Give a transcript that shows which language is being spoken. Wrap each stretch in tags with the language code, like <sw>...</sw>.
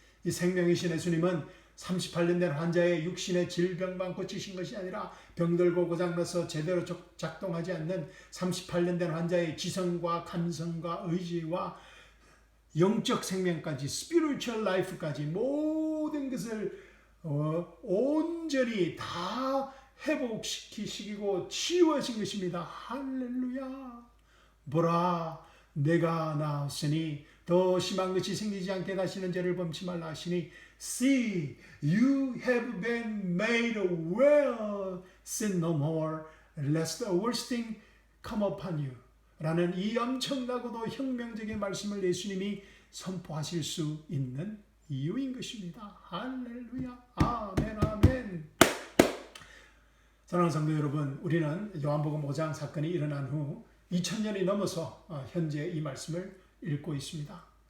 <ko>이 생명이신 예수님은 38년 된 환자의 육신의 질병만 고치신 것이 아니라 병들고 고장나서 제대로 작동하지 않는 38년 된 환자의 지성과 감성과 의지와 영적 생명까지,</ko> <en>spiritual life</en> <ko>까지 모든 것을 온전히 다 회복시키시고 치유하신 것입니다. 할렐루야. 보라, 내가 나았으니 더 심한 것이 생기지 않게 다시는 죄를 범치 말라 하시니</ko> <en>See, you have been made well, sin no more, lest the worst thing come upon you.</en> <ko>라는 이 엄청나고도 혁명적인 말씀을 예수님이 선포하실 수 있는 이유인 것입니다. 할렐루야. 아멘, 아멘. 사랑하는 성도 여러분, 우리는 요한복음 5장 사건이 일어난 후 2000년이 넘어서 현재 이 말씀을 읽고 있습니다.</ko>